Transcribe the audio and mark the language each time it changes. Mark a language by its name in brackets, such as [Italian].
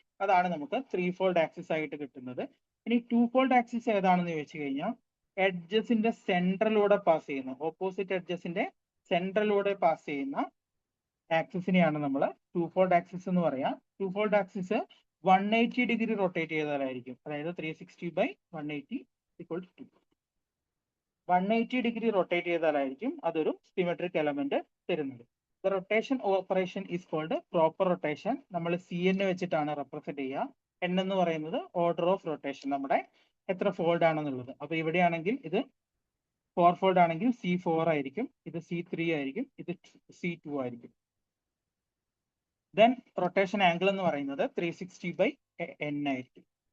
[Malayalam] അതാണ് നമുക്ക് 3-fold axis ആയിട്ട് കിട്ടുന്നത്. ഇനി 2-fold ആക്സിസ് ഏതാണെന്ന് ചോദിച്ചു കഴിഞ്ഞാൽ എഡ്ജസിന്റെ സെൻട്രലിലൂടെ പാസ് ചെയ്യുന്ന, ഓപ്പോസിറ്റ് എഡ്ജസിന്റെ സെൻട്രലിലൂടെ പാസ് ചെയ്യുന്ന ആക്സിസിനെയാണ് നമ്മൾ 2-fold ആക്സിസ് എന്ന് പറയാം. 2-fold ആക്സിസ് 180 ഡിഗ്രി റൊട്ടേറ്റ് ചെയ്താലായിരിക്കും, അതായത് 360 by 180 equal to 2. 180 degree rotate ചെയ്താലായിരിക്കും അതൊരു സിമെട്രിക് എലമെന്റ് തരുന്നത്. [English] The rotation operation is called proper rotation. [Malayalam] നമ്മൾ CN വെച്ചിട്ടാണ് റെപ്രസെന്റ് ചെയ്യുക. N എന്ന് പറയുന്നത് ഓർഡർ ഓഫ് റൊട്ടേഷൻ, നമ്മുടെ എത്ര ഫോൾഡ് ആണെന്നുള്ളത്. അപ്പൊ ഇവിടെയാണെങ്കിൽ ഇത് 4-fold ആണെങ്കിൽ C4 ആയിരിക്കും, ഇത് C3 ആയിരിക്കും, ഇത് C2 ആയിരിക്കും. ദെൻ റൊട്ടേഷൻ ആംഗിൾ എന്ന് പറയുന്നത് 360 ബൈ N ആയിരിക്കും.